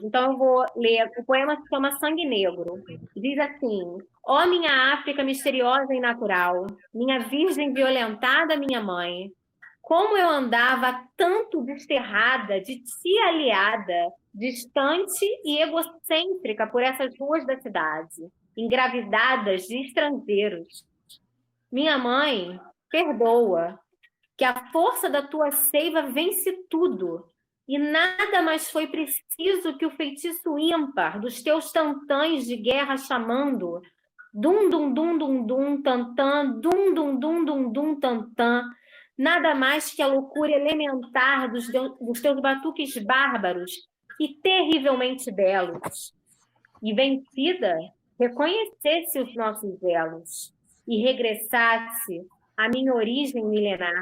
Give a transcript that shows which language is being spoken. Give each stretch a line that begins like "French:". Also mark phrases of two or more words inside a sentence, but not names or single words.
Portuguese: Então eu vou ler, o poema se chama Sangue Negro. Diz assim: ó minha África misteriosa e natural, minha virgem violentada, minha mãe, como eu andava tanto desterrada, de ti aliada, distante e egocêntrica por essas ruas da cidade, engravidadas de estrangeiros. Minha mãe, perdoa, que a força da tua seiva vence tudo, e nada mais foi preciso que o feitiço ímpar dos teus tantãs de guerra chamando dum dum dum dum dum tantã, dum dum dum dum dum tantã, nada mais que a loucura elementar dos teus batuques bárbaros e terrivelmente belos. E vencida, reconhecesse os nossos elos e regressasse à minha origem milenar.